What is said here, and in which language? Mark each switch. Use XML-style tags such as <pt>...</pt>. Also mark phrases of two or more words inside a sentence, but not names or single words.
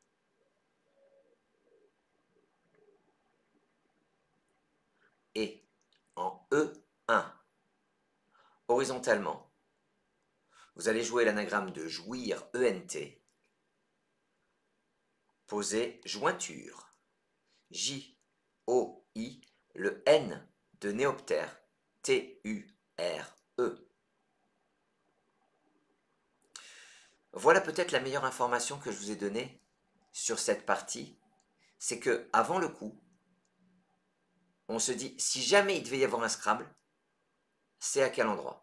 <fr>Et en E1, horizontalement, vous allez jouer l'anagramme de jouir, ENT. Posez jointure. J-O-I, le N de néoptère, T-U-R-E. Voilà peut-être la meilleure information que je vous ai donnée sur cette partie, c'est que avant le coup, on se dit, si jamais il devait y avoir un Scrabble, c'est à quel endroit?</fr>